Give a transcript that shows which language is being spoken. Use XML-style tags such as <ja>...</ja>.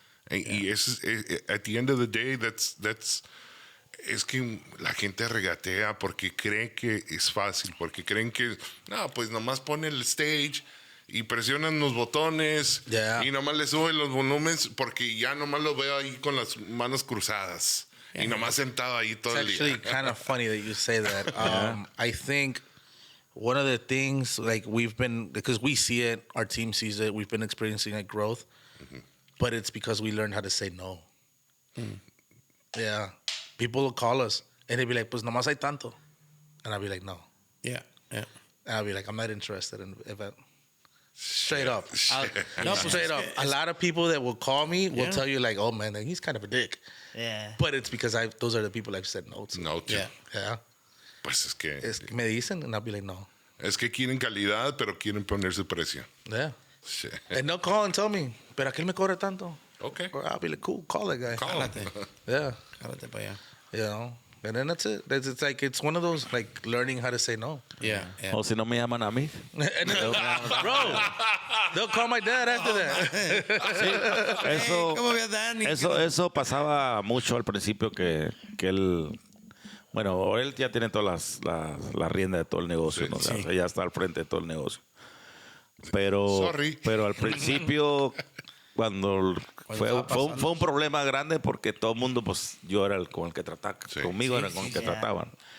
<es>Y eso es,</es> <en>at the end of the day,</en> <es>es que la gente regatea porque creen que es fácil, porque creen que, no, pues nomás pone el stage y presionan los botones y nomás le suben los volúmenes porque ya nomás lo veo ahí con las manos cruzadas y nomás sentado ahí todo el día.</es> <en>It's actually kind of funny that you say that. I think one of the things like we've been, because we see it, our team sees it, we've been experiencing like growth, but it's because we learned how to say no. Yeah. People will call us and they'll be like,</en> <es>pues nomás hay tanto.</es> <en>And I'll be like, no. Yeah. And I'll be like, I'm not interested in the event. Straight up. No, Straight up. A lot of people that will call me will tell you like, oh man, he's kind of a dick. Yeah. But it's because those are the people I've said no to.</en> <es>No, tío.</es> <en>Yeah.</en> <es>Pues es que Me dicen</es> <en>and I'll be like, no.</en> <es>es que quieren calidad, pero quieren ponerse precio.</es> <en>Yeah. Shit. And they'll call and tell me,</en> <es>pero aquel me cobra tanto.</es> <en>Okay. Or I'll be like, cool, call that guy. Call him. Yeah.</en> <es>Jálate para allá.</es> <en>You know? And then that's it. It's like, it's one of those, like, learning how to say no. Yeah.</en> <es>O si no me llaman a mí.</es> <en>And then, bro, they'll call my dad after that.</en> <es>Eso, ¿Cómo ves, Dani? eso pasaba mucho al principio que él... Bueno, él ya tiene todas la rienda de todo el negocio, ¿no? O sea, ya está al frente de todo el negocio. Pero al principio, cuando fue un problema grande porque todo el mundo, pues yo era con el que trataba, conmigo era con el que trataban.</es>